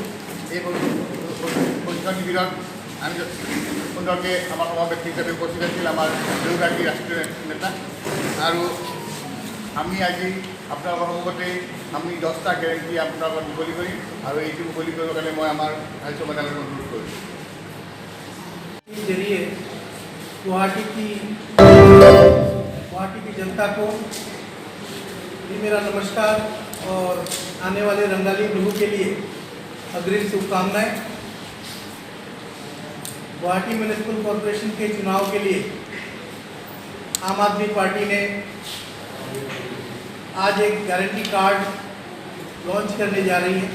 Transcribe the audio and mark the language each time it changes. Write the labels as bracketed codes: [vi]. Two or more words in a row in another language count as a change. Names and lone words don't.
[as] এই প্ৰশিক্ষণ শিবিৰত আমি সুন্দৰকৈ আমাৰ সমাৱেশ হিচাপে উপস্থিত আছিল আমাৰ দুয়োগৰাকী ৰাষ্ট্ৰীয় নেতা আৰু আমি আজি আপোনালোকৰ সন্মুখতে আমি 10টা গেৰেণ্টি আপোনালোকক মুকলি কৰিম আৰু এইটো মুকলি কৰিবৰ কাৰণে মই আমাৰ ৰাজ্য সভাপতিক অনুৰোধ কৰিম। [hi] जरिए गुवाहाटी की जनता को भी मेरा नमस्कार और आने वाले रंगाली बिहू के लिए अग्रिम शुभकामनाएं। गुवाहाटी म्यूनिसिपल कॉरपोरेशन के चुनाव के लिए आम आदमी पार्टी ने आज एक गारंटी कार्ड लॉन्च करने जा रही है।